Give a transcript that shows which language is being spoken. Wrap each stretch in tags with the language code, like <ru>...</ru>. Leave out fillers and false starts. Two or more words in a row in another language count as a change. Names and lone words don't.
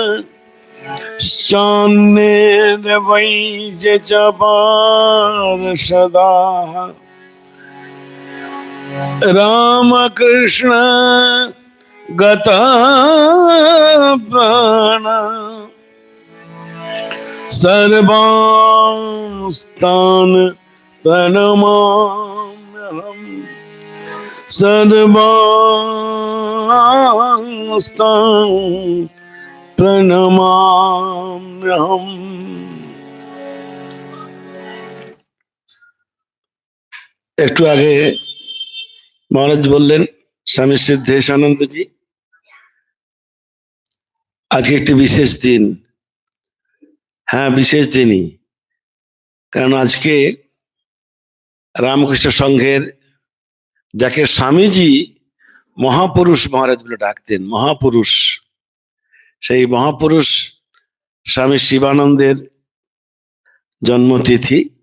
<sa>शान्य वैज पार्षदा रामकृष्ण गता प्राण सर्वास्तान् प्रणमाम्यहम्। सर्वास्तान् प्रणमाम्यहम्।</sa> <bn>একটু আগে মহারাজ বললেন স্বামী সিদ্ধেশানন্দ জি আজকে একটি বিশেষ দিন। হ্যাঁ, বিশেষ দিনই, কারণ আজকে রামকৃষ্ণ সংঘের, যাকে স্বামীজি মহাপুরুষ মহারাজ বলে ডাকতেন, মহাপুরুষ, সেই মহাপুরুষ স্বামী শিবানন্দের জন্মতিথি।</bn>